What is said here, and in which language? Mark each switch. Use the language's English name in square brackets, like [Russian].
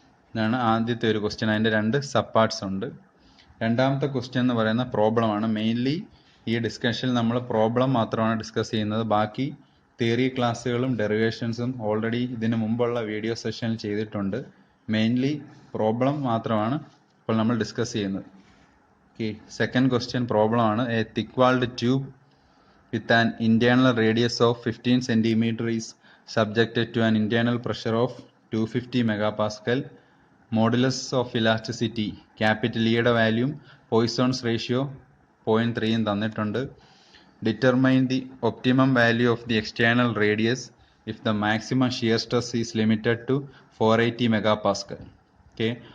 [Malayalam] ഇതാണ് ആദ്യത്തെ ഒരു ക്വസ്റ്റ്യൻ. അതിൻ്റെ 2 സബ് പാർട്സ് ഉണ്ട്. രണ്ടാമത്തെ ക്വസ്റ്റ്യൻ എന്ന് പറയുന്ന പ്രോബ്ലമാണ്. മെയിൻലി ഈ ഡിസ്കഷനിൽ നമ്മൾ പ്രോബ്ലം മാത്രമാണ് ഡിസ്കസ് ചെയ്യുന്നത്. ബാക്കി തിയറി ക്ലാസ്സുകളും ഡെറിവേഷൻസും ഓൾറെഡി ഇതിന് മുമ്പുള്ള വീഡിയോ സെഷനിൽ ചെയ്തിട്ടുണ്ട്. മെയിൻലി പ്രോബ്ലം മാത്രമാണ് ഇപ്പോൾ നമ്മൾ ഡിസ്കസ് ചെയ്യുന്നത്. ഓക്കെ. സെക്കൻഡ് ക്വസ്റ്റ്യൻ പ്രോബ്ലം ആണ്. [English] A thick walled tube with an internal radius of 15 cm is subjected to an internal pressure of 250 megapascal. Modulus of elasticity capital E [Malayalam] യുടെ വാല്യൂം Poisson's ratio 0.3 തന്നിട്ടുണ്ട്. [English] Determine the optimum value of the external radius if the maximum shear stress is limited to 480 megapascal. Okay.